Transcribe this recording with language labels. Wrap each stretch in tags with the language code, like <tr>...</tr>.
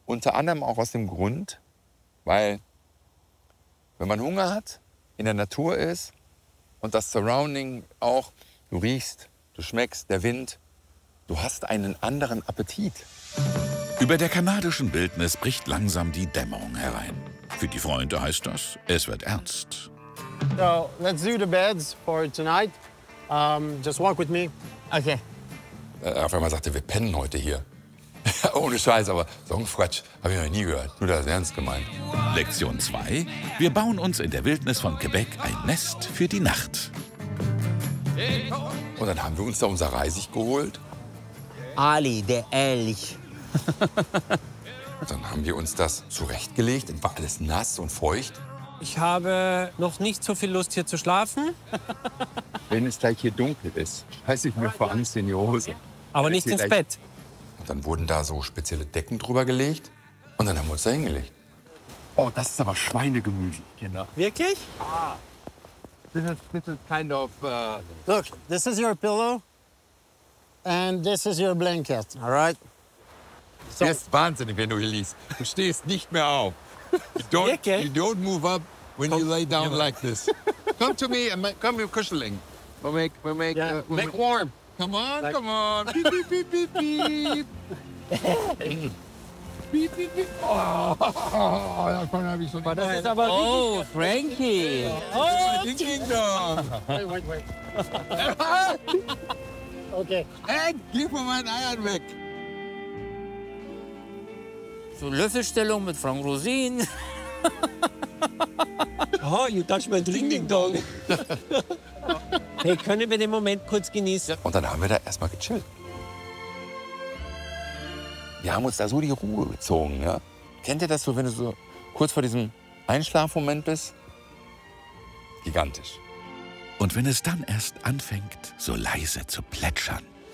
<de>Unter anderem auch aus dem Grund, weil wenn man Hunger hat, in der Natur ist und das Surrounding auch, du riechst, du schmeckst, der Wind, du hast einen anderen Appetit. Über der kanadischen Wildnis bricht langsam die Dämmerung herein. Für die Freunde heißt das, es wird ernst.</de> <en>So let's do the beds for tonight. Just walk with me. Okay.</en> <de>Auf einmal sagte, wir pennen heute hier. Ohne Scheiß, aber so ein Quatsch habe ich noch nie gehört. Nur das ist ernst gemeint. Lektion 2. Wir bauen uns in der Wildnis von Quebec ein Nest für die Nacht. Und dann haben wir uns da unser Reisig geholt. Ali, der Elch. Dann haben wir uns das zurechtgelegt. Dann war alles nass und feucht. Ich habe noch nicht so viel Lust, hier zu schlafen, Wenn es gleich hier dunkel ist, scheiße ich mir vor Angst in die Hose. aber nicht ins Bett. Und dann wurden da so spezielle Decken drüber gelegt. Und dann haben wir uns da hingelegt. Oh, das ist aber Schweinegemüse, Kinder. Wirklich?</de> <en>This is kind of... Look, this is your pillow, and this is your blanket, all right?</en> <de>Du wirst wahnsinnig, wenn du hier liegst. Du stehst nicht mehr auf. Wirklich?</de> <en>You don't move up when you lay down like this. Come to me and come your kuscheling. We'll make warm. Come on, come on. Beep, beep, beep, beep, beep.</en> <de>Beep, beep, beep. Oh, davon habe ich schon Das ist aber Oh, Frankie.</de> <en>Kingdom. Wait. Okay.</en> <de>Hey, gib mir meinen Eiern weg. So Löffelstellung mit Frank Rosin.</de> <en>Oh, you touch my ding-ding-dong.</en> <de>Hey, können wir den Moment kurz genießen? Und dann haben wir da erstmal gechillt. Wir haben uns da so die Ruhe gezogen. Ja? Kennt ihr das so, wenn du so kurz vor diesem Einschlafmoment bist, gigantisch. Und wenn es dann erst anfängt, so leise zu plätschern.</de>